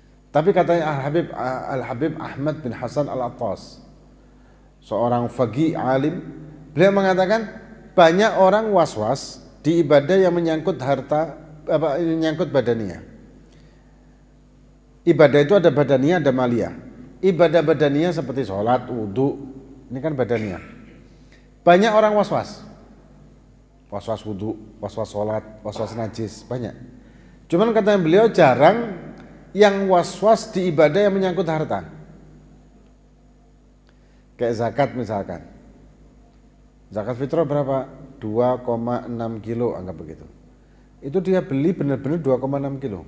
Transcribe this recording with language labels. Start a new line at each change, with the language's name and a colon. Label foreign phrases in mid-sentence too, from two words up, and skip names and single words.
Indonesian: Tapi katanya Al-Habib Ahmad bin Hasan Al-Attas, seorang faqih alim, beliau mengatakan banyak orang was-was di ibadah yang menyangkut harta, menyangkut badaniyah. Ibadah itu ada badaniyah, ada maliyah. Ibadah badaniyah seperti sholat, wudhu, ini kan badaniyah. Banyak orang was-was, was-was wudhu, was-was sholat, was-was najis, banyak. Cuman katanya beliau jarang yang was-was di ibadah yang menyangkut harta. Kayak zakat misalkan. Zakat fitrah berapa? 2,6 kilo anggap begitu. Itu dia beli benar-benar 2,6 kilo.